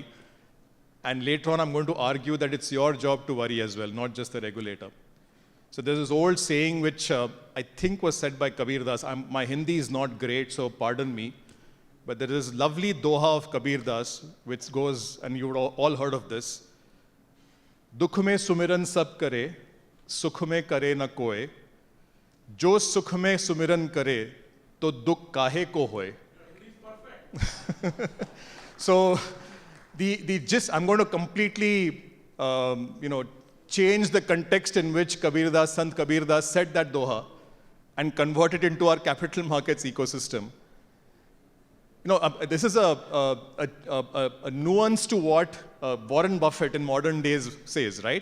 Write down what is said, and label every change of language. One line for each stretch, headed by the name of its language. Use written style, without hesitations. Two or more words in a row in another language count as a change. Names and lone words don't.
English: And later on, I'm going to argue that it's your job to worry as well, not just the regulator. So there's this old saying which I think was said by Kabir Das. My Hindi is not great, so pardon me. But there is this lovely doha of Kabir Das, which goes, and you would all heard of this.
Hindi: दुख में सुमिरन सब करे, सुख में करे न कोय. जो सुख में सुमिरन करे, तो दुख काहे को होय.
English: So the gist, I'm going to completely, change the context in which Sant Kabir Das said that doha and convert it into our capital markets ecosystem. This is a nuance to what Warren Buffett in modern days says, right?